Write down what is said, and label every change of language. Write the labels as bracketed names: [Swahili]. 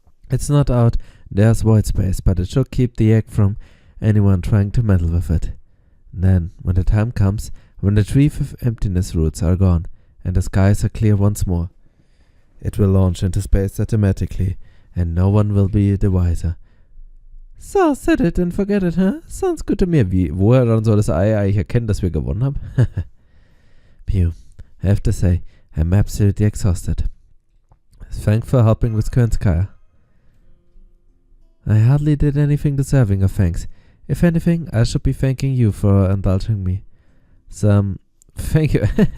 [English] It's not out, there's void space, but it should keep the egg from anyone trying to meddle with it. Then, when the time comes, when the tree of emptiness roots are gone, and the skies are clear once more, it will launch into space automatically, and no one will be the wiser. So, set it and forget it, huh? Sounds good to me. [German] Woher dann soll das Ei eigentlich erkennen, dass wir gewonnen haben? [English] Pew, I have to say, I'm absolutely exhausted. Thanks for helping with Kernskaya. I hardly did anything deserving of thanks. If anything, I should be thanking you for indulging me. Thank you.